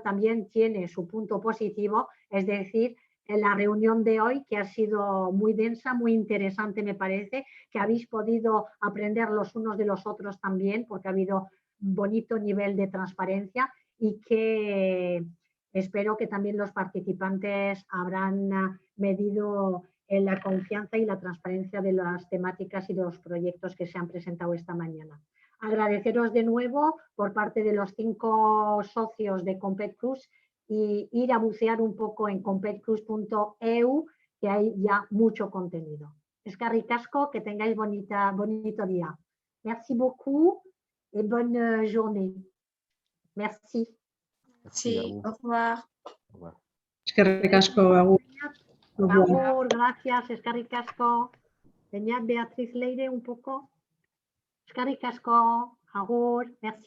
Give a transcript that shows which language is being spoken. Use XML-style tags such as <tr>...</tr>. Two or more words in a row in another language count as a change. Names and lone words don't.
<es>también tiene su punto positivo, es decir, en la reunión de hoy, que ha sido muy densa, muy interesante, me parece, que habéis podido aprender los unos de los otros también, porque ha habido un bonito nivel de transparencia, y que espero que también los participantes habrán medido en la confianza y la transparencia de las temáticas y de los proyectos que se han presentado esta mañana. Agradeceros de nuevo por parte de los 5 socios de Compet Plus, y ir a bucear un poco en competplus.eu, que hay ya mucho contenido.</es> <eu>Eskerrik asko,</eu> <es>que tengáis bonito día.</es> <fr>Merci beaucoup et bonne journée. Merci. Sí, au revoir.</fr> <eu>Eskerrik asko, agur. Agur, gracias, eskerrik asko. Beñat, Beatriz, Leire,</eu> <es>un poco.</es> <eu>Eskerrik asko, agur,</eu> <fr>merci.</fr>